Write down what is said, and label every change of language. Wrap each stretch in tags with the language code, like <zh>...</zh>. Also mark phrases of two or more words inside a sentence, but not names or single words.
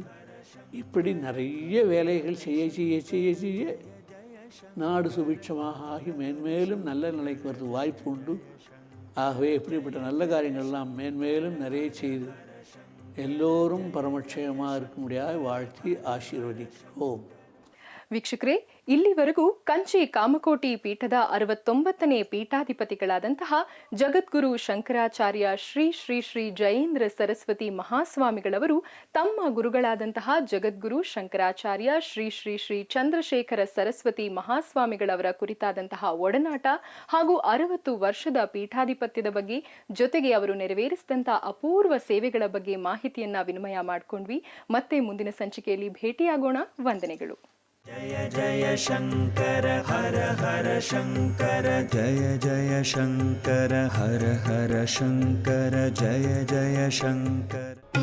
<ta>இப்படி நிறைய வேலைகள் செய்ய செய்ய செய்ய செய்ய நாடு சுபிட்சமாக ஆகி மேன்மேலும் நல்ல நிலைக்கு வரது வாய்ப்பு உண்டு. ஆகவே இப்படிப்பட்ட நல்ல காரியங்கள்லாம் மேன்மேலும் நிறைய செய்து எல்லோரும் பரமக்ஷேமமாக இருக்கும்படியாக வாழ்த்தி ஆசீர்வதிக்கிறோம்.</ta> <kn>ವೀಕ್ಷಕರೇ, ಇಲ್ಲಿವರೆಗೂ ಕಂಚಿ ಕಾಮಕೋಟಿ ಪೀಠದ 69ನೇ ಪೀಠಾಧಿಪತಿಗಳಾದಂತಹ ಜಗದ್ಗುರು ಶಂಕರಾಚಾರ್ಯ ಶ್ರೀ ಶ್ರೀ ಶ್ರೀ ಜಯೇಂದ್ರ ಸರಸ್ವತಿ ಮಹಾಸ್ವಾಮಿಗಳವರು ತಮ್ಮ ಗುರುಗಳಾದಂತಹ ಜಗದ್ಗುರು ಶಂಕರಾಚಾರ್ಯ ಶ್ರೀ ಶ್ರೀ ಶ್ರೀ ಚಂದ್ರಶೇಖರ ಸರಸ್ವತಿ ಮಹಾಸ್ವಾಮಿಗಳವರ ಕುರಿತಾದಂತಹ ಒಡನಾಟ ಹಾಗೂ 60 ವರ್ಷದ ಪೀಠಾಧಿಪತ್ಯದ ಬಗ್ಗೆ, ಜೊತೆಗೆ ಅವರು ನೆರವೇರಿಸಿದಂತಹ ಅಪೂರ್ವ ಸೇವೆಗಳ ಬಗ್ಗೆ ಮಾಹಿತಿಯನ್ನ ವಿನಿಮಯ ಮಾಡಿಕೊಂಡ್ವಿ. ಮತ್ತೆ ಮುಂದಿನ ಸಂಚಿಕೆಯಲ್ಲಿ ಭೇಟಿಯಾಗೋಣ. ವಂದನೆಗಳು.</kn> <sa>जय जय शंकर हर हर शंकर, जय जय शंकर हर हर शंकर, जय जय शंकर.</sa>